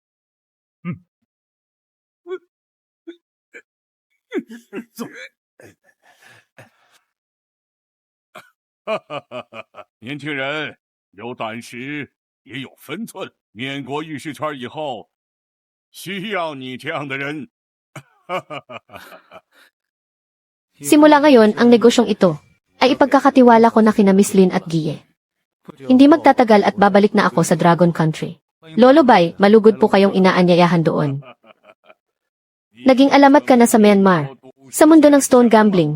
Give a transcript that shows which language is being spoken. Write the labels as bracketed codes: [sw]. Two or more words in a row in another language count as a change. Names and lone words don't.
[zh] 走。年轻人，有胆识，也有分寸。缅国玉石圈以后，需要你这样的人。 [tl] Simula ngayon, ang negosyong ito ay ipagkakatiwala ko na kina Miss Lin at Guille. Hindi magtatagal at babalik na ako sa Dragon Country. Lolo Bay, malugod po kayong inaanyayahan doon. Naging alamat ka na sa Myanmar, sa mundo ng [en] stone gambling.